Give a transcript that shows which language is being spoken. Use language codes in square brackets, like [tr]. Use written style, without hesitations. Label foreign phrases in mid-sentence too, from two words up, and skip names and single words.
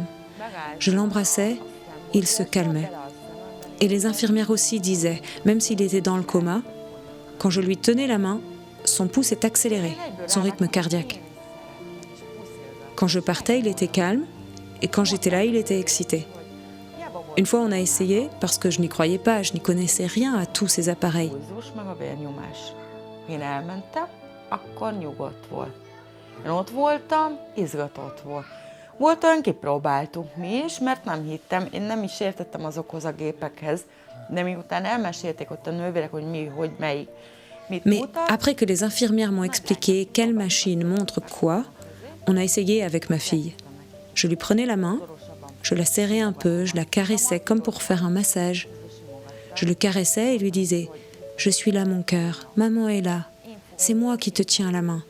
[fr] Je l'embrassais, il se calmait. Et les infirmières aussi disaient, même s'il était dans le coma, quand je lui tenais la main, son pouce est accéléré, son rythme cardiaque. Quand je partais, il était calme, et quand j'étais là, il était excité. Une fois, on a essayé, parce que je n'y croyais pas, je n'y connaissais rien à tous ces appareils. [hu] Én elmentem, akkor nyugodt volt. Én ott voltam, izgatott volt. Volt olyan, kipróbáltuk mi is, mert nem hittem, én nem is értettem azokhoz a gépekhez, de miután elmesélték ott a nővérek, hogy mi, hogy melyik. [fr] Mais après que les infirmières m'ont expliqué quelle machine montre quoi, on a essayé avec ma fille. Je lui prenais la main, je la serrais un peu, je la caressais comme pour faire un massage. Je le caressais et lui disais « Je suis là mon cœur, maman est là, c'est moi qui te tiens la main ».